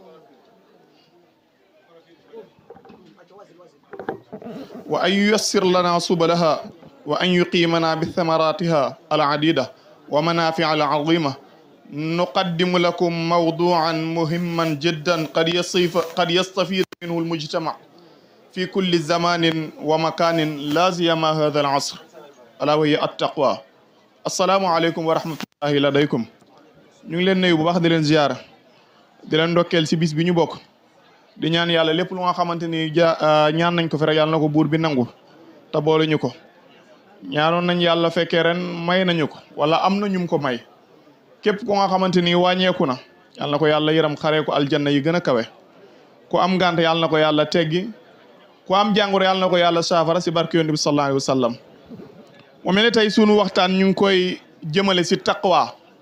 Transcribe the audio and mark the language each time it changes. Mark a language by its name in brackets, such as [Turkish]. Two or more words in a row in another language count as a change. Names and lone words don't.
[Arabic] وأن ييسر لنا سبلها وأن يقيمنا بثمراتها العديدة ومنافع العظيمة نقدم لكم موضوعا مهما جدا قد يستفيد منه المجتمع في كل زمان ومكان لا سيما هذا العصر ألا وهي التقوى السلام عليكم ورحمة الله لديكم [Wolof] ñu ngi leen nuyu bu baax di leen ziyaara di leen ndokkeel si bis bi ñu bokk di ñaan yàlla lépp lu nga xamante ni ñaan nañ ko fi rek yàlla na ko buur bi nangu te boole ñu ko ñaanoon nañ yàlla fekkee ren may nañu ko wala am na ñum ko may képp ku nga xamante ni wàññeeku na yàlla na ko yàlla yëram xaree ko aljanna yi gën a kawe ku am ngànt yàlla na ko yàlla teggi ku am jàngoro yàlla na ko yàlla saafara si barke yonent bi [Arabic] صلى الله عليه وسلم [Wolof] mu mel ne tey sunu waxtaan ñu ngi koy jëmale si taqwa